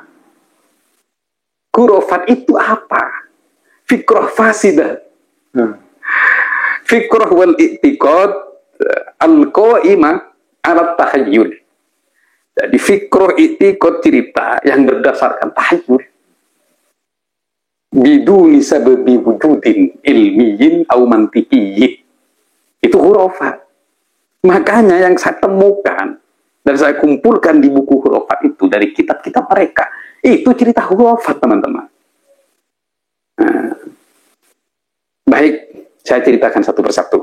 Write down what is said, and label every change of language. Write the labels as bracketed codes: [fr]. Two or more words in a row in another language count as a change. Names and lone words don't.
[id] Khurafat itu apa? [ar] فكرة فاسدة. فكرة والاعتقاد القائمة على التخيل. [id] Jadi [ar] فكرة اعتقاد [id] cerita yang berdasarkan tahayyul. [ar] بدون سبب وجود علمي أو منطقي. [id] Itu khurafat. Makanya yang saya temukan dan saya kumpulkan di buku khurafat itu dari kitab-kitab mereka, itu cerita khurafat, teman-teman. Nah, baik, saya ceritakan satu persatu.